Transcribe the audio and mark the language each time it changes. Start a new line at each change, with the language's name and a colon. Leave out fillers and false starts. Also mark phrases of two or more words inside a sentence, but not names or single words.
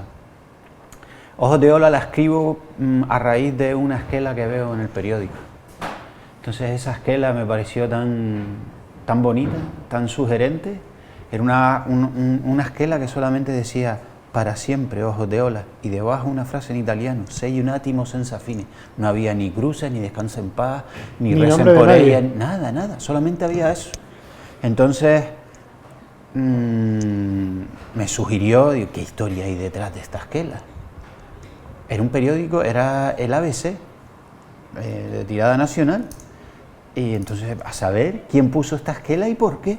Spanish: Ojos de Ola la escribo a raíz de una esquela que veo en el periódico. Entonces esa esquela me pareció tan bonita, tan sugerente. Era una esquela que solamente decía para siempre, Ojos de Ola, y debajo una frase en italiano,
Italian: sei un attimo senza fine.
Spanish: No había ni cruces, ni descansa en paz, ni recen por ella, nada, solamente había eso. Entonces me sugirió, digo, ¿qué historia hay detrás de esta esquela? Era un periódico, era el ABC, de tirada nacional, y entonces a saber quién puso esta esquela y por qué.